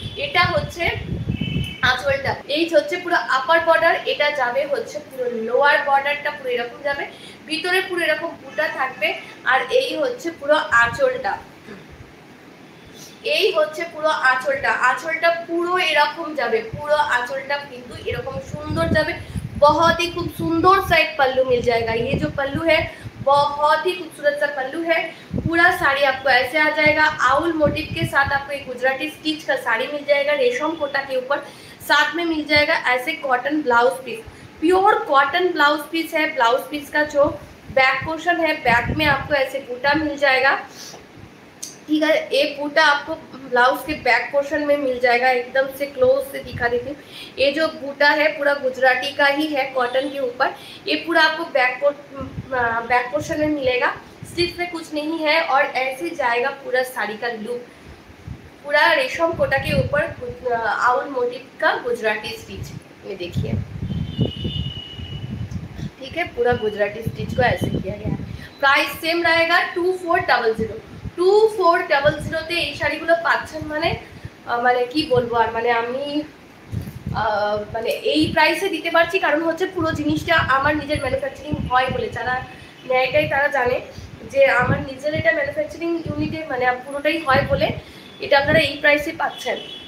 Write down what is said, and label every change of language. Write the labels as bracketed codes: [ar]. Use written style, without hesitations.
[bn] এটা হচ্ছে আঁচলটা, এই হচ্ছে পুরো আপার বর্ডার, এটা যাবে হচ্ছে পুরো লোয়ার বর্ডারটা পুরো এরকম যাবে, ভিতরে পুরো এরকম বুটা থাকবে, আর এই হচ্ছে পুরো আঁচলটা। এই হচ্ছে পুরো আঁচলটা, আঁচলটা পুরো এরকম যাবে, পুরো আঁচলটা কিন্তু এরকম সুন্দর যাবে। [hi] बहुत ही खूब सुंदर सा एक पल्लू मिल जाएगा। ये जो पल्लू है बहुत ही खूबसूरत सा पल्लू है। पूरा साड़ी आपको ऐसे आ जाएगा, आउल मोटिव के साथ आपको एक गुजराती स्टिच का साड़ी मिल जाएगा रेशम कोटा के ऊपर। साथ में मिल जाएगा ऐसे cotton blouse piece, pure cotton blouse piece है। ब्लाउज पीस का जो बैक पोर्शन है, बैक में आपको ऐसे बूटा मिल जाएगा, ठीक है। एक बूटा आपको ब्लाउज के बैक पोर्शन में मिल जाएगा। एकदम से क्लोज से दिखा देती हूँ। ये जो बूटा है पूरा गुजराती का ही है, कॉटन के ऊपर। ये पूरा आपको बैक पोर्शन में मिलेगा, स्टिच में कुछ नहीं है, और ऐसे जाएगा पूरा साड़ी का लुक। पूरा रेशम कोटा के ऊपर आउल मोटिव का गुजराती स्टिच, ये देखिए, ठीक है। पूरा गुजराती स्टिच को ऐसे किया गया है। प्राइस सेम रहेगा 2400। [bn] 2400 এই শাড়িগুলো পাচ্ছেন, মানে কি বলবো আর, মানে আমি মানে এই প্রাইসে দিতে পারছি কারণ হচ্ছে পুরো জিনিসটা আমার নিজের ম্যানুফ্যাকচারিং হয় বলে। যারা নেয়টাই তারা জানে যে আমার নিজের এটা ম্যানুফ্যাকচারিং ইউনিটে মানে পুরোটাই হয় বলে এটা আপনারা এই প্রাইসে পাচ্ছেন।